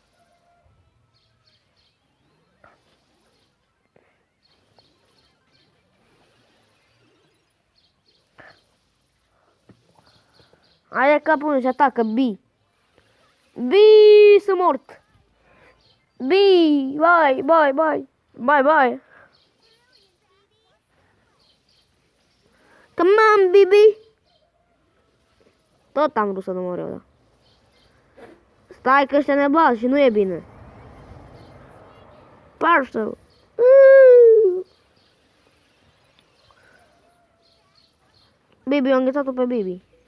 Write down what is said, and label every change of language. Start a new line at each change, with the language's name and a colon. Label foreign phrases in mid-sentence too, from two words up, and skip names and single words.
Romanian: Aia capul și atacă B. B, sunt mort.
English: B, bye, bye, bye. Bye, bye. Come on, baby.
Romanian: Tot am vrut să număr eu, da. Stai că ăștia ne bat și nu e bine. Parcel. Bibi, eu am înghețat-o pe Bibi.